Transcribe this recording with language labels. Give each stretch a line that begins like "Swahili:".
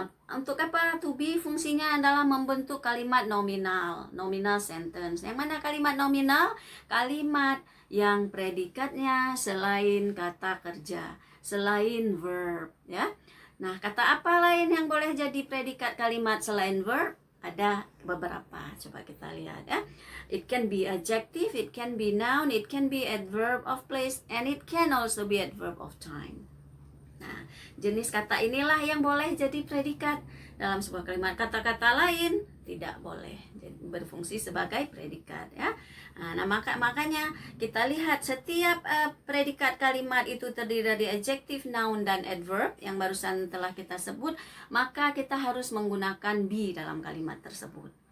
Indonesian: Untuk apa to be? Fungsinya adalah membentuk kalimat nominal sentence. Yang mana kalimat nominal? Kalimat yang predikatnya selain kata kerja, selain verb, ya. Nah, kata apa lain yang boleh jadi predikat kalimat selain verb? Ada beberapa. Coba kita lihat, ya.
English: It can be adjective, it can be noun, it can be adverb of place, and it can also be adverb of time.
Indonesian: Nah, jenis kata inilah yang boleh jadi predikat dalam sebuah kalimat. Kata-kata lain tidak boleh berfungsi sebagai predikat, ya. Nah, makanya kita lihat setiap predikat kalimat itu terdiri dari adjective, noun, dan adverb yang barusan telah kita sebut, maka kita harus menggunakan be dalam kalimat tersebut.